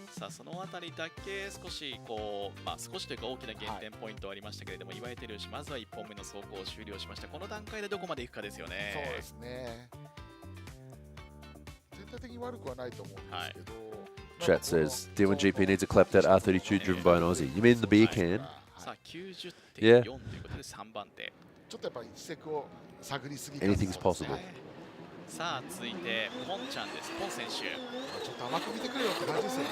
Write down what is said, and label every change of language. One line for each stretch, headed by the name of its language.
Japanese: そのあたりだけ少しこう、少しというか大きな減点ポイントはありましたけれども、岩井照義まずは1本目の走行を終了しました。この段階でどこまで行くかですよね。そうですね。全体的に悪くはないと思うんですけど。
English: Chat says D1GP needs a clapped out R32 driven by an Aussie. You mean the beer can?
Japanese: さあ 90.4 ということで3番手。ちょっとやっぱり一石を探りすぎ。
English: Anything's possible.
Japanese: さあ続いてポンちゃんです。ポン選手。ちょっと甘く見てくれよって感じですよね。